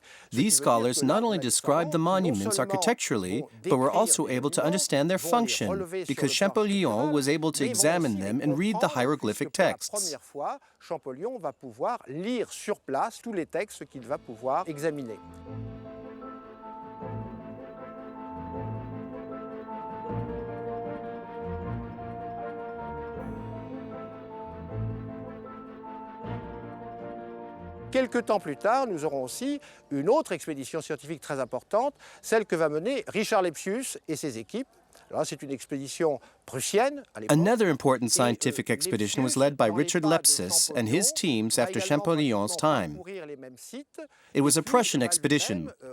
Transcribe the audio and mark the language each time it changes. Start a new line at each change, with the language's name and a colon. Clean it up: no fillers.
English: These scholars not only described the monuments architecturally, but were also able to understand their function, because Champollion was able to examine them and read the hieroglyphic texts.
French: Champollion va pouvoir lire sur place tous les textes qu'il va pouvoir examiner. Quelques temps plus tard, nous aurons aussi une autre expédition scientifique très importante, celle que va mener Richard Lepsius et ses équipes. C'est une expédition prussienne.
English: Another important scientific expedition was led by Richard Lepsius and his teams after Champollion's time. It was a Prussian expedition.